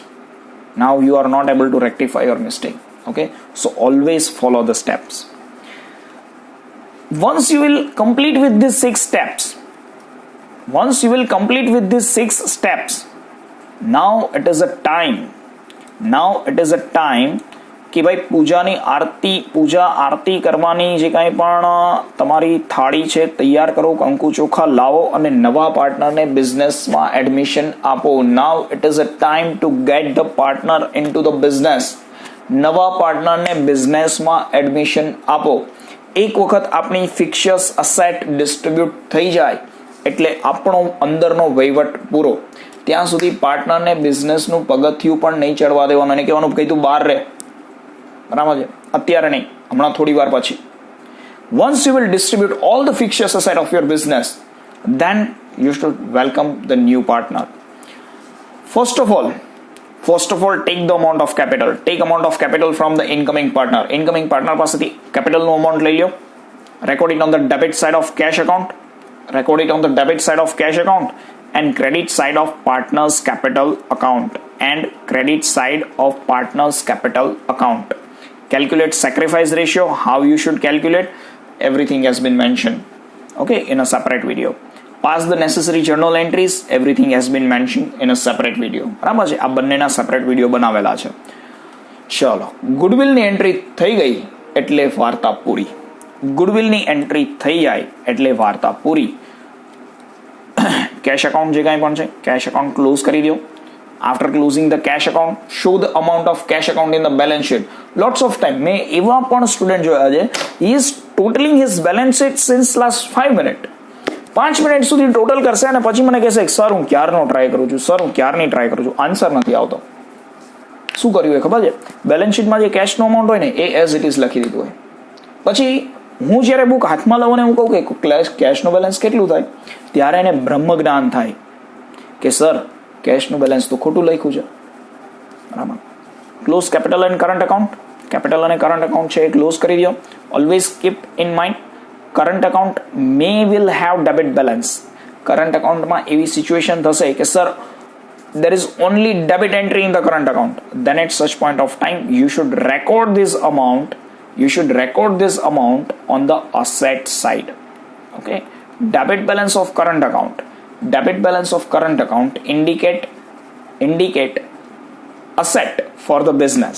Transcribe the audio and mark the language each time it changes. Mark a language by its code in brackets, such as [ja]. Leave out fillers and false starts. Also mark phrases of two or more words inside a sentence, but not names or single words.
[en] Now you are not able to rectify your mistake. Okay, so always follow the steps. Once you will complete with these 6 steps, now it is a time [gu] કે ભાઈ પૂજા આરતી કરવાની જે કાંઈ પણ તમારી થાળી છે તૈયાર કરો, કંકુ ચોખા લાવો અને નવા પાર્ટનરને બિઝનેસમાં એડમિશન આપો. [en] Now it is a time to get the partner into the business. [gu] નવા પાર્ટનરને બિઝનેસમાં એડમિશન આપો. એક વખત આપણી [en] fixtures asset [gu] ડિસ્ટ્રીબ્યુટ થઈ જાય એટલે આપણો અંદરનો વહીવટ પૂરો. ત્યાં સુધી પાર્ટનરને બિઝનેસનું પગથિયું પણ નહીં ચડવા દેવાનું અને કહેવાનું કે તું બહાર રહે, બરાબર છે, અત્યારે નહીં, હમણાં થોડી વાર પછી. [en] Once you will distribute all the fixtures aside of your business, then you should welcome the new partner. First of all, take the amount of capital. Take amount of capital from the incoming partner. Incoming partner [gu] પાસેથી capitalનું amount લઈ લ્યો. [en] Record it on the debit side of cash account. Record it on the debit side of cash account and credit side of partner's capital account. And credit side of partner's capital account. Calculate sacrifice ratio. How you should calculate? Everything has been mentioned. Okay, in a separate video. Pass the necessary journal entries. Everything has been mentioned in a separate video. [gu] બરાબર છે, આ બંનેના સેપરેટ વિડીયો બનાવેલા છે. ચલો, ગુડવિલની એન્ટ્રી થઈ ગઈ એટલે વાર્તા પૂરી. ગુડવિલની એન્ટ્રી થઈ જાય એટલે વાર્તા પૂરી. [en] cash account [gu] જે કાંઈ પણ છે [en] cash account [gu] ક્લોઝ કરી દો. [en] After closing the cash account, show the amount of cash account in the balance sheet. Lots of time [gu] મેં એવા પણ સ્ટુડન્ટ જોયા છે, [en] he is totaling his balance sheet since last 5 minutes. [gu] 5 મિનિટ સુધી ટોટલ કરશે અને પછી મને કહેશે સર હું ક્યારનો ટ્રાય કરું છું, સર હું ક્યારની ટ્રાય કરું છું, આન્સર નથી આવતો. શું કર્યું એ ખબર છે? બેલેન્સ શીટમાં જે કેશનો અમાઉન્ટ હોય ને એ [en] as it is [gu] લખી દીધું હોય. પછી હું જ્યારે બુક હાથમાં લઉં ને હું કહું કે કેશનું બેલેન્સ કેટલું થાય, ત્યારે એને બ્રહ્મ જ્ઞાન થાય કે સર કેશનું બેલેન્સ તો ખોટું લખ્યું છે. [en] બરાબર. close capital and current account. [gu] કેપિટલ અને કરંટ અકાઉન્ટ છે એ ક્લોઝ કરી દો. [en] always keep in mind current account may will have debit balance. [gu] કરંટ અકાઉન્ટમાં એવી સિચ્યુએશન થશે કે સર [en] there is only debit entry in the current account. Then at such point of time you should record this amount on the asset side. Okay, debit balance of current account indicate asset for the business.